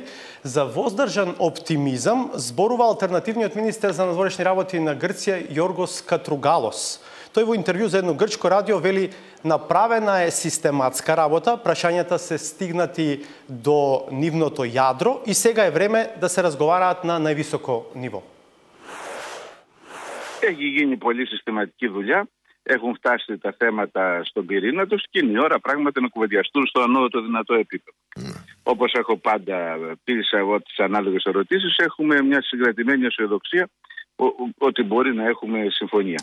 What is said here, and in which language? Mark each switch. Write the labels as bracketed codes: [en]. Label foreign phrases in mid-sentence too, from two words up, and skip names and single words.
[mk] За воздржан оптимизам зборува алтернативниот министер за надворешни работи на Грција Јоргос Катругалос. Тој во интервју за едно грчко радио вели: направена е систематска работа, прашањата се стигнати до нивното јадро и сега е време да се разговараат на највисоко ниво. [el] Έχει γίνει πολύ συστηματική δουλειά. Έχουν φτάσει τα θέματα στον πυρήνα τους και είναι η ώρα πράγματι να κουβεντιαστούν στο ανώτατο δυνατό επίπεδο. Όπως έχω πάντα πει σε εγώ τις ανάλογες ερωτήσεις, έχουμε μια συγκρατημένη αισιοδοξία ότι μπορεί να έχουμε συμφωνία.